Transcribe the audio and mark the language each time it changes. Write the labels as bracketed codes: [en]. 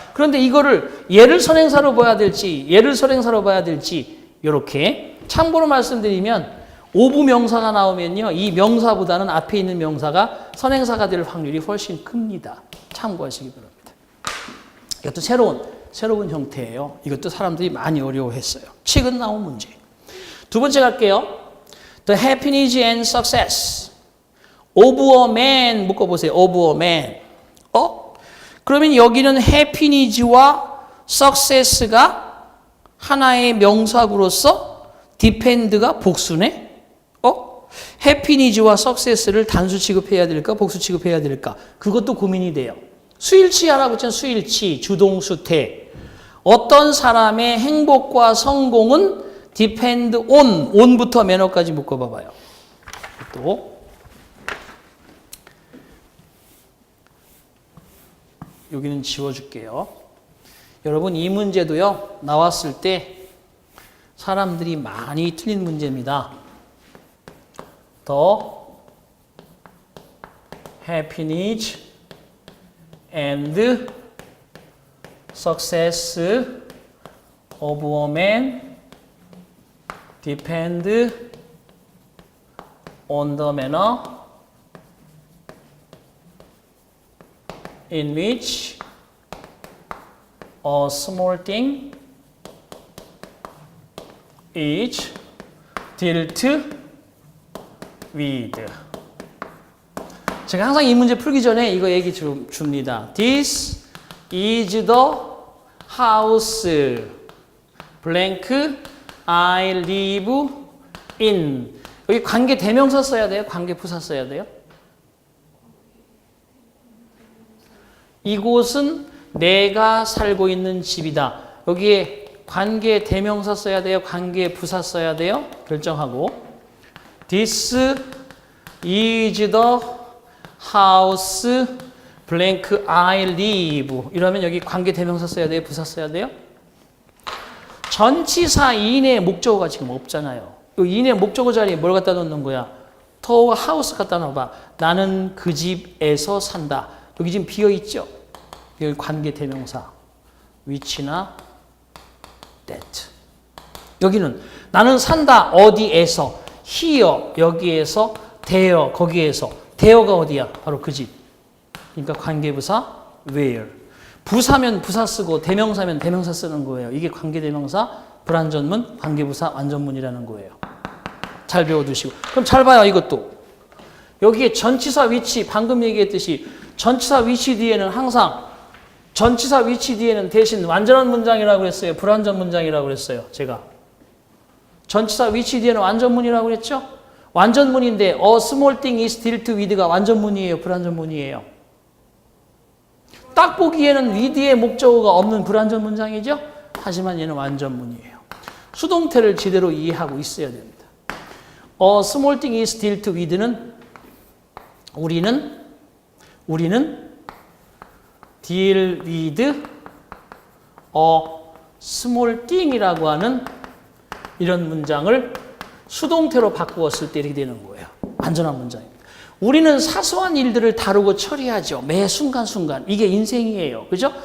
[ko] 그런데 이거를 얘를 선행사로 봐야 될지 얘를 선행사로 봐야 될지 이렇게 참고로 말씀드리면 오부 명사가 나오면요. 이 명사보다는 앞에 있는 명사가 선행사가 될 확률이 훨씬 큽니다. 참고하시기 바랍니다. 이것도 새로운 형태예요. 이것도 사람들이 많이 어려워했어요. 최근 나온 문제. 두 번째 갈게요. [en] The happiness and success of a man [ko] 묶어보세요. [en] of a man. [ko] 그러면 여기는 happiness와 success가 하나의 명사구로서 depend가 복수네? happiness와 success를 단수 취급해야 될까? 복수 취급해야 될까? 그것도 고민이 돼요. 수일치 하라고 했잖아요. 수일치, 주동수태. 어떤 사람의 행복과 성공은 depend on부터 매너까지 묶어봐봐요. 또 여기는 지워줄게요. 여러분 이 문제도요. 나왔을 때 사람들이 많이 틀린 문제입니다. [en] The happiness and success of a man depend on the manner in which a small thing is dealt with. [ko] 제가 항상 이 문제 풀기 전에 이거 얘기 줍니다. [en] This is the house blank I live in. [ko] 여기 관계 대명사 써야 돼요? 관계 부사 써야 돼요? 이곳은 내가 살고 있는 집이다. 여기에 관계 대명사 써야 돼요? 관계 부사 써야 돼요? 결정하고 [en] This is the house blank I live. [ko] 이러면 여기 관계 대명사 써야 돼요? 부사 써야 돼요? 전치사 in의 목적어가 지금 없잖아요. 이 in의 목적어 자리에 뭘 갖다 놓는 거야? 더와 하우스 갖다 놔봐. 나는 그 집에서 산다. 여기 지금 비어있죠? 여기 관계 대명사 which나 that. 여기는 나는 산다. 어디에서? here 여기에서, there 거기에서. there가 어디야? 바로 그 집. 그러니까 관계부사 where. 부사면 부사 쓰고 대명사면 대명사 쓰는 거예요. 이게 관계대명사 불완전문, 관계부사 완전문이라는 거예요. 잘 배워두시고. 그럼 잘 봐요. 이것도. 여기에 전치사 위치 방금 얘기했듯이 전치사 위치 뒤에는 항상 전치사 위치 뒤에는 대신 완전한 문장이라고 그랬어요. 불완전 문장이라고 그랬어요. 제가. 전치사 위치 뒤에는 완전문이라고 그랬죠? 완전문인데 [en] a small thing is dealt with [ko] 가 완전문이에요. 불완전문이에요. 딱 보기에는 with의 목적어가 없는 불완전 문장이죠? 하지만 얘는 완전문이에요. 수동태를 제대로 이해하고 있어야 됩니다. [en] A small thing is dealt with는 [ko] 우리는 [en] deal with a small thing [ko] 이라고 하는 이런 문장을 수동태로 바꾸었을 때 이렇게 되는 거예요. 완전한 문장입니다. 우리는 사소한 일들을 다루고 처리하죠. 매 순간순간. 이게 인생이에요. 그죠?